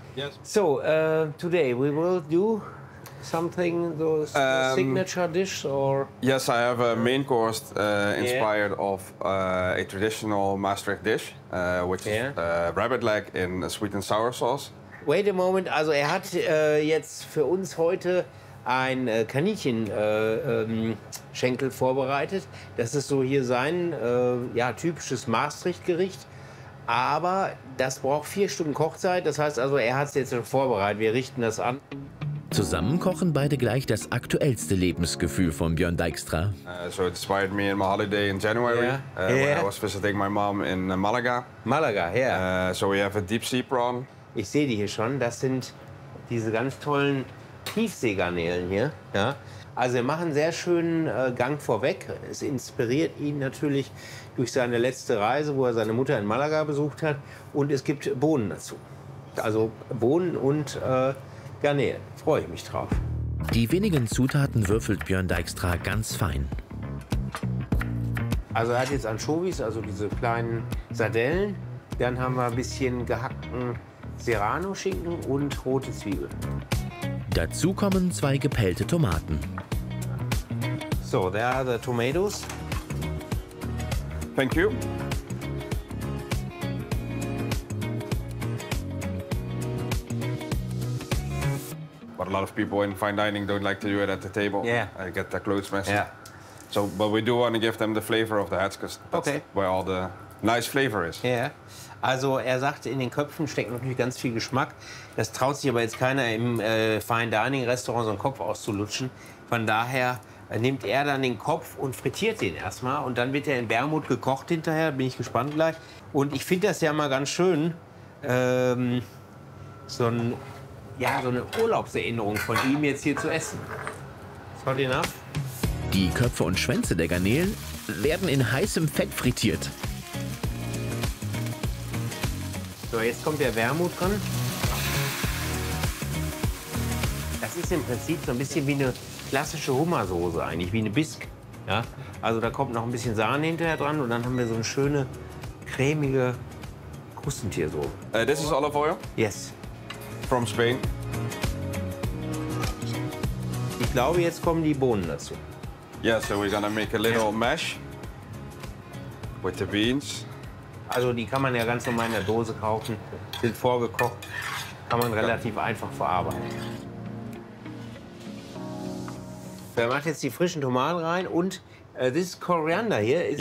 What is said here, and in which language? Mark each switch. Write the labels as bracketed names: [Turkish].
[English] Yes. So today we will do something, those signature dish or? Yes, I have a main course inspired of a traditional Maastricht dish, which is rabbit leg in a sweet and sour sauce. Wait a moment. [German] Also er hat jetzt für uns heute ein Kaninchen-Schenkel vorbereitet. Das ist so hier sein typisches Maastricht-Gericht. Aber das braucht 4 Stunden Kochzeit. Das heißt also, er hat es jetzt schon vorbereitet. Wir richten das an. Zusammen kochen beide gleich das aktuellste Lebensgefühl von Björn Dijkstra. [English] So inspired me in my holiday in January, when I was visiting my mom in Malaga. Malaga, yeah. So we have a deep sea prawn. [German] Ich sehe die hier schon. Das sind diese ganz tollen Tiefseegarnelen hier. Ja. Also er macht einen sehr schönen Gang vorweg. Es inspiriert ihn natürlich durch seine letzte Reise, wo er seine Mutter in Malaga besucht hat. Und es gibt Bohnen dazu. Also Bohnen und Garnelen. Freue ich mich drauf. Die wenigen Zutaten würfelt Björn Dijkstra ganz fein. Also er hat jetzt Anchovies, also diese kleinen Sardellen. Dann haben wir ein bisschen gehackten Serrano-Schinken und rote Zwiebeln. Dazu kommen 2 gepellte Tomaten. [English] So, there are the tomatoes. Thank you. But a lot of people in fine dining don't like to do it at the table. Yeah. I get the clothes messy. Yeah. So, but we do want to give them the flavor of the hats, because that's where all the nice flavor is. Yeah. [German] Also er sagt, in den Köpfen steckt natürlich ganz viel Geschmack. Das traut sich aber jetzt keiner im Fine Dining Restaurant so einen Kopf auszulutschen. Von daher nimmt er dann den Kopf und frittiert den erstmal. Und dann wird er in Bermud gekocht hinterher, bin ich gespannt gleich. Und ich finde das ja mal ganz schön, so eine Urlaubserinnerung von ihm jetzt hier zu essen. Ist [English] hot enough? [German] Die Köpfe und Schwänze der Garnelen werden in heißem Fett frittiert. So, jetzt kommt der Wermut dran. Das ist im Prinzip so ein bisschen wie eine klassische Hummersoße eigentlich, wie eine Bisque. Ja? Also da kommt noch ein bisschen Sahne hinterher dran und dann haben wir so eine schöne cremige Krustentiersoße. [English] This is olive oil? Yes. From Spain. [German] Ich glaube, jetzt kommen die Bohnen dazu. [English] Yeah, so we're gonna make a little mash with the beans. [German] Also die kann man ja ganz normal in der Dose kaufen, sind vorgekocht, kann man relativ einfach verarbeiten. Wer macht jetzt die frischen Tomaten rein und [English] this is coriander here, is